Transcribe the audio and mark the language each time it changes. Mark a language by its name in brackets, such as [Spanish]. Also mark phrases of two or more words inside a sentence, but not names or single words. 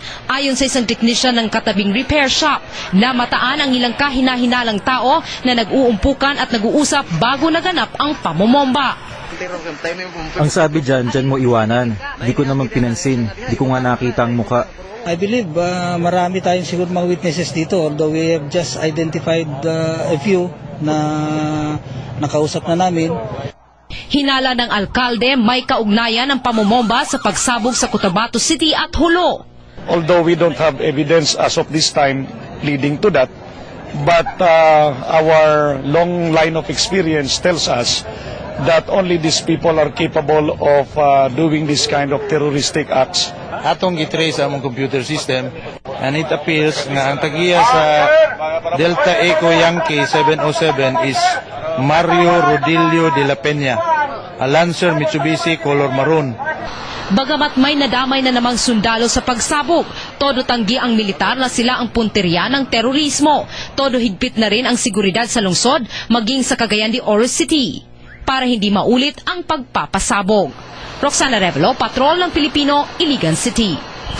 [Filipino] Ayon sa isang teknisyan ng katabing repair shop, namataan ang ilang kahina-hinalang tao na nag-uumpukan at nag-uusap bago naganap ang pamomomba. Ang sabi dyan mo iwanan. Di ko naman pinansin. Di ko nga nakita ang muka. [English] I believe [Filipino] marami tayong siguro mga witnesses dito, [English] although we have just identified a few [Filipino] na nakausap na namin. Hinala ng alkalde may kaugnayan ang pamomomba sa pagsabog sa Cotabato City at Jolo. [English] Although we don't have evidence as of this time leading to that, but our long line of experience tells us that only these people are capable of doing this kind of terroristic acts. [Cebuano] Atong gitrace among [English] computer system and it appears [Cebuano] nga ang tagiya sa [English] Delta Echo Yankee 707 is Mario Rodilio de la Peña, a Lancer Mitsubishi color maroon. [Filipino] Bagamat may nadamay na namang sundalo sa pagsabog, todo tanggi ang militar na sila ang punteriya ng terorismo. Todo higpit na rin ang seguridad sa lungsod, maging sa Cagayan de Oro City, para hindi maulit ang pagpapasabog. Roxanne Arevalo, Patrol ng Pilipino, Iligan City.